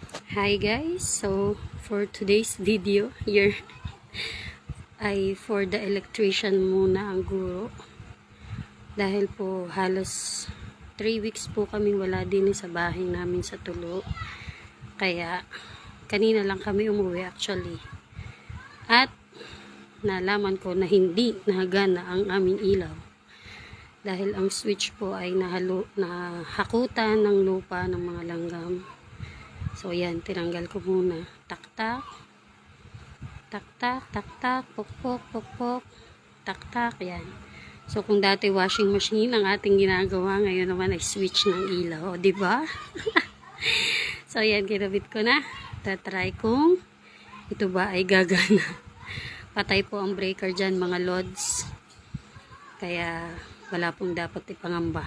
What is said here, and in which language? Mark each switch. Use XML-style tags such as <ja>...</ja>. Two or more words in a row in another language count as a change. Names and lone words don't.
<en>Hi guys, so for today's video here</en> <tl>ay</tl> <en>for the electrician</en> <tl>muna ang guro dahil po halos 3 weeks po kaming wala din sa bahay namin sa Tulo, kaya kanina lang kami umuwi actually at nalaman ko na hindi nagana ang aming ilaw dahil ang switch po ay nahakutan ng lupa ng mga langgam. So, yan. Tinanggal ko muna. Tak-tak. Tak-tak. Tak-tak. Pok-pok. Pok-pok. Tak-tak. Yan. So, kung dati</tl> <en>washing machine</en> <tl>ang ating ginagawa, ngayon naman ay switch ng ilaw. O, diba? So, yan. Kinabit ko na. Tatry kung ito ba ay gagana. Patay po ang breaker dyan, mga lods. Kaya, wala pong dapat ipangamba.</tl>